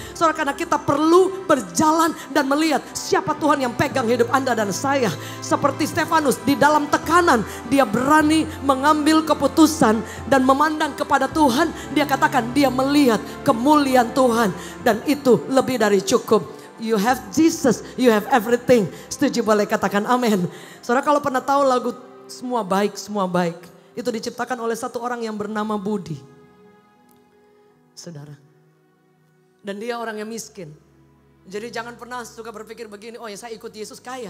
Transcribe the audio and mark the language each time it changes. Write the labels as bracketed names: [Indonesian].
[Indonesian] Saudara, karena kita perlu berjalan dan melihat siapa Tuhan yang pegang hidup Anda dan saya. Seperti Stefanus di dalam tekanan, dia berani mengambil keputusan dan memandang kepada Tuhan. Dia katakan dia melihat kemuliaan Tuhan. Dan itu lebih dari cukup. [English] You have Jesus, you have everything. [Indonesian] Setuju boleh katakan amin. Saudara, kalau pernah tahu lagu Semua Baik, Semua Baik. Itu diciptakan oleh satu orang yang bernama Budi. Saudara. Dan dia orang yang miskin. Jadi jangan pernah suka berpikir begini, oh ya saya ikut Yesus kaya.